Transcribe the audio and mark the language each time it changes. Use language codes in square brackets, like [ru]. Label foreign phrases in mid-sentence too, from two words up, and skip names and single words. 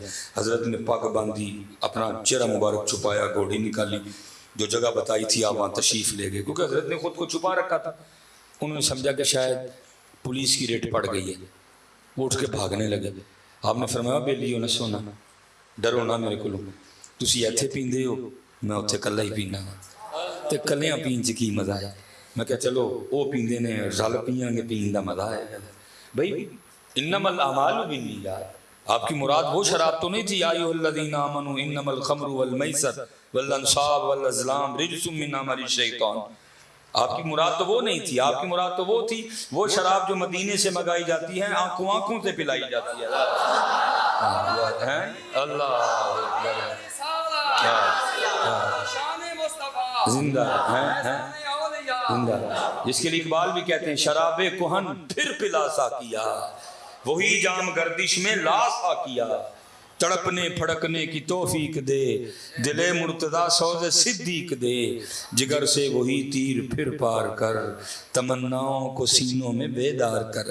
[ur] حضرت نے پاک باندھی, اپنا چہرہ مبارک چھپایا, گھوڑی نکالی, جو جگہ بتائی تھی آپ وہاں تشریف لے گئے, کیونکہ حضرت نے خود کو چھپا رکھا تھا. انہوں نے سمجھا کہ شاید پولیس کی ریٹ پڑ گئی ہے, وہ اٹھ کے بھاگنے لگے. آپ نے فرمایا بیلیو نہ سونا, ڈرو نہ میرے کو, [pa] تسی ایتھے پیندے ہو, میں اتھے کلا ہی پینا, تے کلیاں پین چ کی مزہ ہے. میں کہا چلو وہ پیندے نے, رل پیاں گے, پین دا مزہ ہے. [ar] بھائی انما الاعمال بالنیات, [ur] آپ کی مراد وہ شراب تو نہیں تھی, [ar] یا ایھا الذین آمنوا انما الخمر والمیسر والانصاب والازلام رجس من عمل الشیطان. [ur] آپ کی مراد تو وہ نہیں تھی, آپ کی مراد تو وہ تھی, وہ شراب جو مدینے سے منگائی جاتی ہے, آنکھوں آنکھوں سے پلائی جاتی ہے. اللہ زندہ زندہ, جس کے لیے اقبال بھی کہتے ہیں, شراب کہن پھر پلا سا کیا, وہی جام گردش میں لا سا کیا, تڑپنے پھڑکنے کی توفیق دے, دل مرتضی سوز صدیق دے, جگر سے وہی تیر پھر پار کر, تمناؤں کو سینوں میں بیدار کر.